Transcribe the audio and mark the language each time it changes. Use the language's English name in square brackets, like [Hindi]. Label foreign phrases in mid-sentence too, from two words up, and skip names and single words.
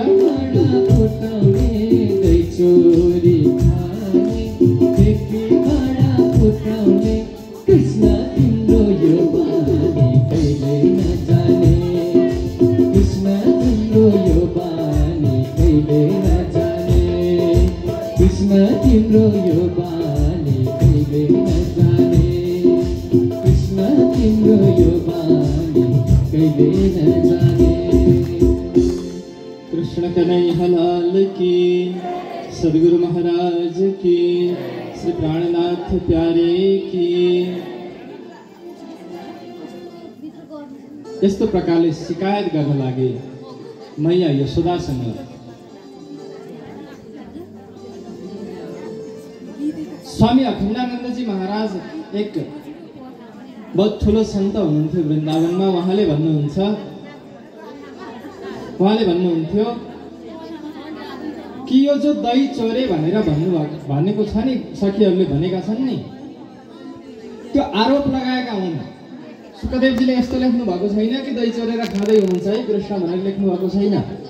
[Nepali] भाँडा फुटाउने, दही चोरी खाने, ठेकी भाँडा फुटाउने, कृष्ण तिम्रो यो बानी कहिले नजाने, कृष्ण तिम्रो यो बानी कहिले नजाने, कृष्ण तिम्रो यो बानी कहिले नजाने, कृष्ण तिम्रो यो बानी कहिले नजाने। [Hindi] कृष्ण कन्हैया लाल की, सद्गुरु महाराज की, श्री प्राणनाथ प्यारे की। [Nepali] यस्तो प्रकारले शिकायत गर्न लागे मैया यशोदासँग। स्वामी अखण्डानन्दजी महाराज एक बहुत ठुलो सन्त हुनुहुन्थ्यो वृन्दावनमा। उहाँले भन्नुहुन्थ्यो कि यो जो दही चोरे भनेर भनेको छ नि, सखीहरूले भनेका छन् नि, त्यो आरोप लगाएका हुन्। सुखदेवजीले यस्तो लेख्नु भएको छैन कि दही चोरेर खाँदै हुनुहुन्छ है कृष्ण भनेर लेख्नु भएको छैन।